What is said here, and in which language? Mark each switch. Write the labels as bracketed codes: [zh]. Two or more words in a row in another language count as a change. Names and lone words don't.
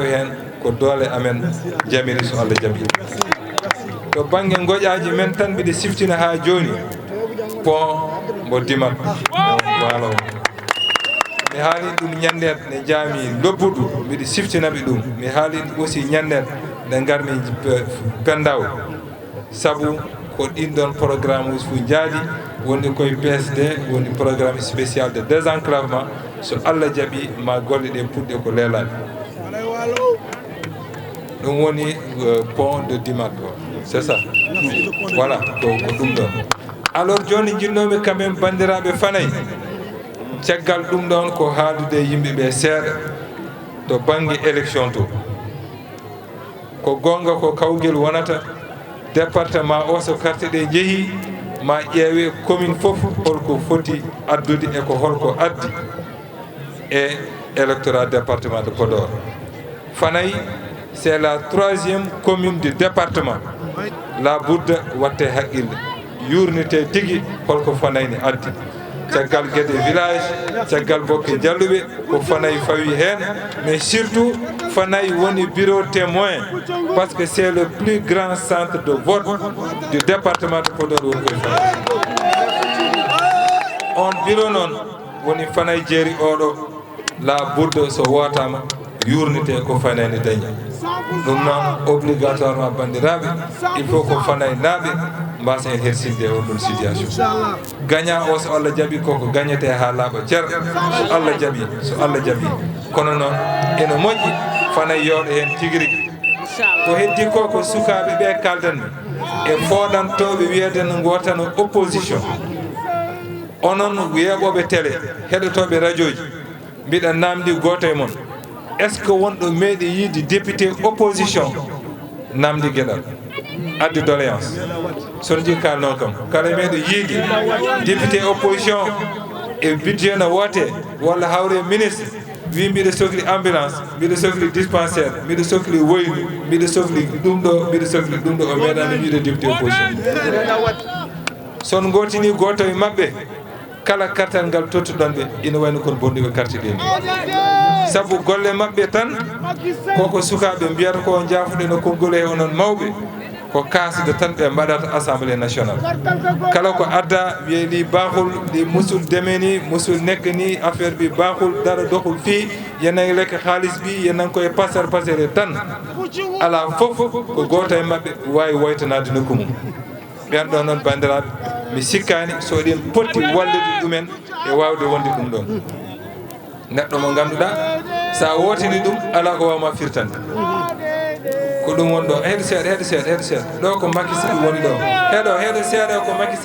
[ff] hen ko doole amen jamiri so Allah jaaɓi to banggue goƴaji men tan mbiɗa siftina ha joni pont mbo Dimat walo mi haali ɗum ñanden ne jaami lobbuɗo mbiɗa siftinaɓe ɗum mi haali aussi ñanden nde garmi Pendaw saabu ko ɗin ɗon programme uji fof jaadi woni koye PSD woni [fr] programme spécial de désenclavement [ff] so Allah jaaɓi ma golle ɗe puɗɗe ko leelani ɗum woni pont de Dimat o [fr] c'est ça voilà [ff] ko ɗum ɗon alors joni jinnoɓe [fr] quand même [ff] bandiraɓe Fanayi caggal ɗum ɗon ko haaldude yimɓeɓe seeɗa to banggue élection to ko gonga ko kawguel wonata département o so carte ɗe jeehi ma ƴeewe commune foof holko foti addude e ko holko addi e électorat [fr] département de Podor [ff] Fanayi [fr] c'est la 3e commune du département [ff] la budda watte haqqille yurnite tigui holko Fanayi ne addi caggal gueɗe village caggal bokke jalluɓe ko Fanayi fawi hen mais surtout Fanayi woni bureau témoin [fr] parce que c'est le plus grand centre de vote du département de Podor [ff] woni koye Fanayi on bureau noon woni Fanayi jeeri oɗo la budda so wotama yurnite ko Fanayi ne dañi ɗum noon obligatoirement bandiraɓe [fr] il faut [ff] ko Fanayi naaɓe mbasa en hersinde e oɗon [fr] situation gagnant [ff] o so Allah jaaɓi koko gagnete ha laaɓa ceer so Allah jaaɓi kono noon ene moƴƴi Fanayi yooɗo hen tigui rigui ko heddi ko ko sukaɓe ɓe kaldanmi e fooɗantoɓe wiyede no gotano opposition onon yeeɓoɓe télé heɗotoɓe radio ji mbiɗa namdi goto e moon [fr] est ce que [ff] wonɗo meeɗi yiide [fr] député opposition [ff] namdi gueɗal addi doléance sono jii kal noon kam kala meeɗo yiide [fr] député opposition [ff] e budget no wote walla hawre ministre wi mbiɗa sohli ambulance mbiɗa sohli dispensaire mbiɗa sohli woynu mbiɗa sohli ɗum ɗo o meeɗano wiide [fr] député opposition [ff] son gotini goto e mabɓe kala kartal ngal tottuɗon ɓe ina wayno kono bonnuɓe carte ɗe ni sabu golle maɓɓe tan koko sukaɓe mbiyata ko jaafuɗe no konngol he onon mawɓe ko kasde tan ɓe mbaɗata [fr] assemblée nationale [ff] kala ko adda wiye [wo] li bahul li musul demeni musul nekk ni affaire bi bahul dara dohul fii yenan lekk haalis bi [ff] yenan koye pasere tan ala fof ko goto e maɓɓe wawi woytanade nokku mum ɓen ɗo noon bandiraɓe mi sikkani so ɗen potti wallude ɗumen e wawde wonde ɗum ɗon neɗɗo mo ganduɗa sa wotini ɗum ala ko wawma firtande ko ɗum woni ɗo heeɗo seeɗa ɗo ko Macky Sall woni ɗo heeɗo seeɗa ko Macky